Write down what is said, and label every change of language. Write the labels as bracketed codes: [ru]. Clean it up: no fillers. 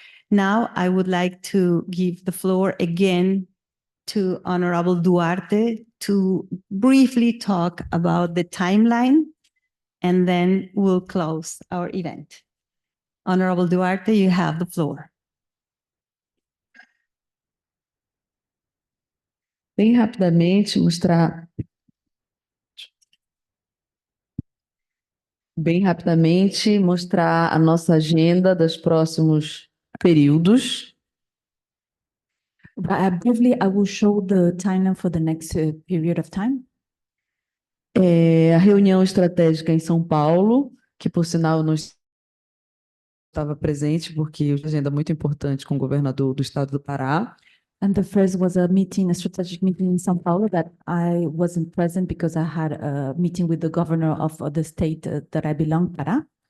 [en] Now, I would like to give the floor again to Honorable Duarte to briefly talk about the timeline, and then we'll close our event. Honorable Duarte, you have the floor. [pt] Bem rapidamente mostrar a nossa agenda dos próximos períodos. [en] Briefly, I will show the timeline for the next period of time. [pt] A reunião estratégica em São Paulo, que por sinal não estava presente, porque é uma agenda muito importante com o governador do estado do Pará. [en] And the first was a strategic meeting in São Paulo that I wasn't present because I had a meeting with the governor of the state that I belong, Pará.